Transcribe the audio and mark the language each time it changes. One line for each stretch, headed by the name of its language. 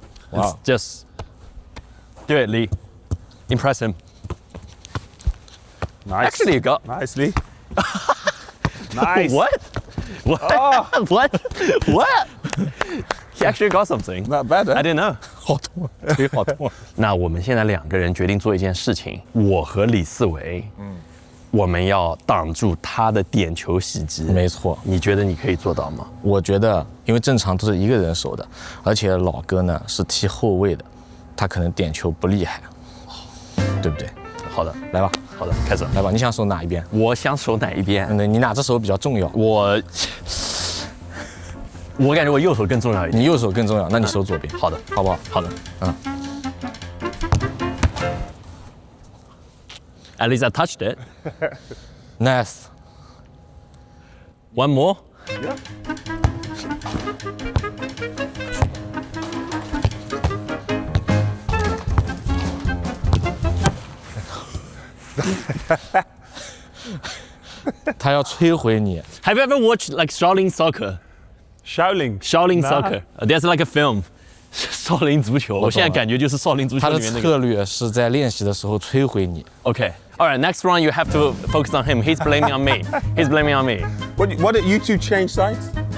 English: Wow. It's just do it, Lee. Impress him. Nice. Actually, you got nicely. Nice. What? What? What? He actually got something. Not bad. I didn't know.
Chinese: 好痛，腿好痛。那我们现在2个人决定做一件事情，我和李四维，我们要挡住他的点球袭击。没错，你觉得你可以做到吗？我觉得，因为正常都是一个人守的，而且老哥呢是踢后卫的，他可能点球不厉害，对不对？好的，来吧。好的，开始。来吧，你想守哪一边？我想守哪一边？你哪只手比较重要？我感觉我右手更重要一点。你右手更重要，那你守左边。好的，好不好？好的。
English: At least I touched it. Nice. One more. Yeah.
Chinese: 他要摧毁你。
English: Have you ever watched like Shaolin soccer? Shaolin soccer. There's like a film.
Chinese: 少林足球，我现在感觉就是少林足球里面那个。他的策略是在练习的时候摧毁你。
English: Okay. All right. Next round, you have to focus on him. He's blaming on me. He's blaming on me. Why don't you two change sides?